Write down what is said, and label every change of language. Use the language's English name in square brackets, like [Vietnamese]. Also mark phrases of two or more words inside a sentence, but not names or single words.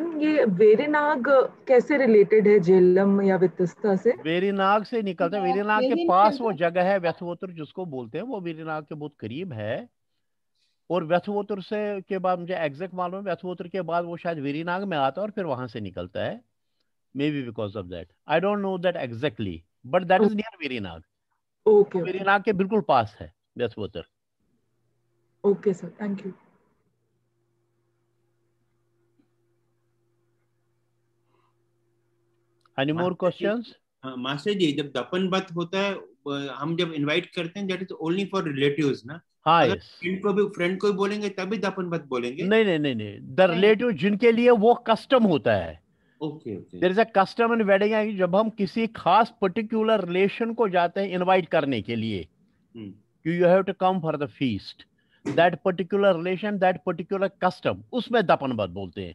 [Hindi] ये वेरिनाग कैसे रिलेटेड है झेलम या वितस्ता से? वेरिनाग से निकलता है। वेरिनाग के पास वो जगह है व्यथवोतर जिसको बोलते हैं, वो वेरिनाग के बहुत करीब है। और व्यथवोतर से के बाद मुझे एग्जैक्ट मालूम है, व्यथवोतर के बाद वो शायद वेरिनाग में आता है और फिर वहां से निकलता है। [English] May be because of that, I don't know that exactly, but that is near Verinag. [Hindi] ओके, वेरिनाग के बिल्कुल पास है व्यथवोतर। [English] OK sir, Thank you. Any more questions? [Hindi] मास्टर जी, जब [Kashmiri] दपन बत [Hindi] होता है हम जब इनवाइट करते हैं, [English] that is only for relatives [Hindi] ना? हाँ अगर [English] yes. [Hindi] फ्रेंड को भी बोलेंगे तभी [Kashmiri] दफन बत [Hindi] बोलेंगे। नहीं नहीं नहीं नहीं, [English] the relative [Hindi] जिनके लिए वो कस्टम होता है। [English] OK OK. There is a custom in wedding [Hindi] है कि जब हम किसी खास [English] particular relation [Hindi] को जाते हैं इनवाइट करने के लिए, [English] You have to come for the feast, that particular relation, that particular custom, [Hindi] उसमें [Kashmiri] दफन बत [Hindi] बोलते हैं।